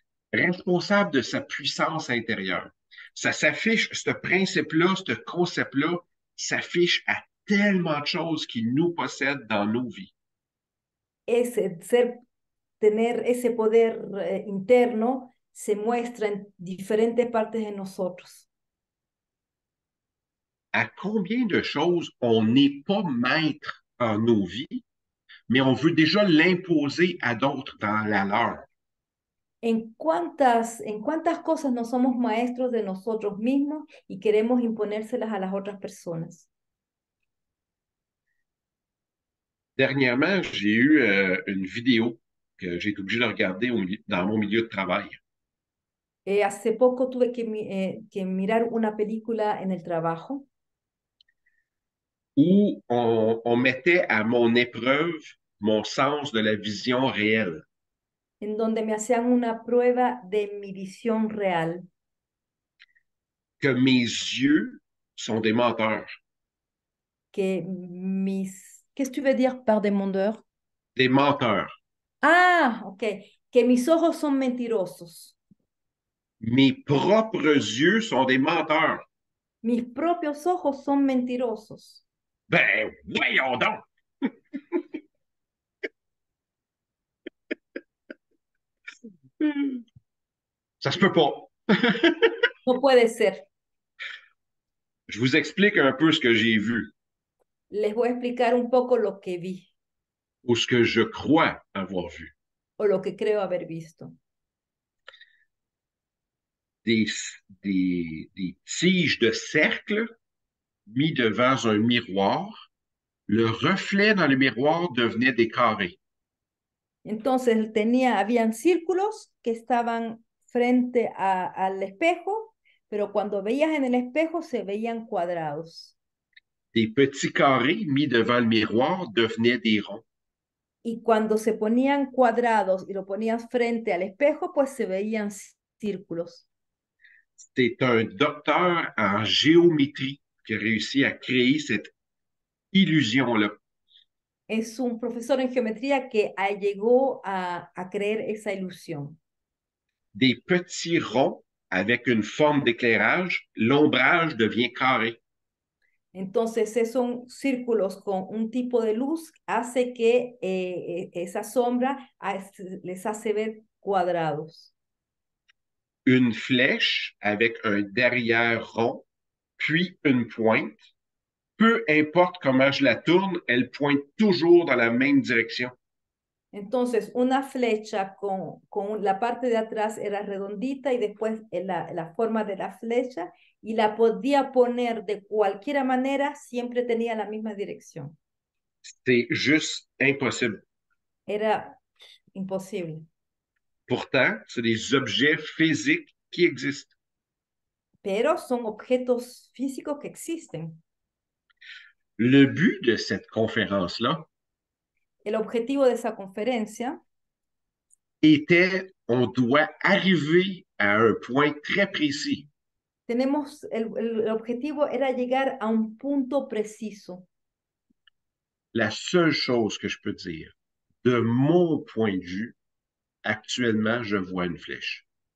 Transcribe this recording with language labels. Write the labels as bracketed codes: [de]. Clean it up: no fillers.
[fr] Responsable de sa puissance intérieure. Ça s'affiche, ce principe-là, ce concept-là, s'affiche à tellement de choses qui nous possèdent dans nos vies. [es] Tener ese poder interno se muestra en diferentes partes de nosotros. [fr] À combien de choses on n'est pas maître en nos vies, mais on veut déjà l'imposer à d'autres dans la leur. [es] ¿En cuántas cosas no somos maestros de nosotros mismos y queremos imponérselas a las otras personas? [fr] Dernièrement, j'ai eu une vidéo que j'ai été obligé de regarder dans mon milieu de travail. [es] Hace poco tuve que mirar una película en el trabajo [fr] Où on mettait à mon épreuve mon sens de la vision réelle. [es] en donde me hacían una prueba de mi visión real, [fr] Que mes yeux sont des menteurs. Qu'est-ce que tu veux dire par des mondeurs? Des menteurs. [es] Ah, ok, que mis ojos son mentirosos. [fr] Mes propres yeux sont des menteurs. [es] Mis propios ojos son mentirosos. [fr] Ben, voyons donc! Ça se peut pas. [es] No puede ser. [fr] Je vous explique un peu ce que j'ai vu [es] Les voy a explicar un poco lo que vi [fr] ou ce que je crois avoir vu. [es] o lo que creo haber visto. [fr] Des, des tiges de cercle mis devant un miroir. Le reflet dans le miroir devenait des carrés. [es] Entonces habían círculos que estaban frente al espejo, pero cuando veías en el espejo se veían cuadrados. [fr] Des petits carrés mis devant le miroir devenaient des ronds. [es] Y cuando se ponían cuadrados y lo ponías frente al espejo, pues se veían círculos. [fr] C'est un docteur en géométrie qui a réussi à créer cette illusion-là. [es] Es un profesor en geometría que llegó a creer esa ilusión. [fr] Des petits ronds avec une forme d'éclairage, l'ombrage devient carré. [es] Entonces, esos círculos con un tipo de luz hace que esa sombra les hace ver cuadrados. [fr] Une flèche avec un derrière rond, puis une pointe. Peu importe comment je la tourne, elle pointe toujours dans la même direction. [es] Entonces, una flecha con la parte de atrás era redondita y después la forma de la flecha y la podía poner de cualquier manera, siempre tenía la misma dirección. [fr] C'est juste impossible. [es] Era imposible. [fr] Pourtant, c'est des objets physiques qui existent. [es] Pero son objetos físicos que existen. [fr] Le but de cette conférence-là [es] El objetivo de esa conferencia [fr] était, on doit arriver à un point très précis. [es] el objetivo era llegar a un punto preciso. [fr] La seule chose que je peux dire, de mon point de vue, actuellement, je vois une flèche.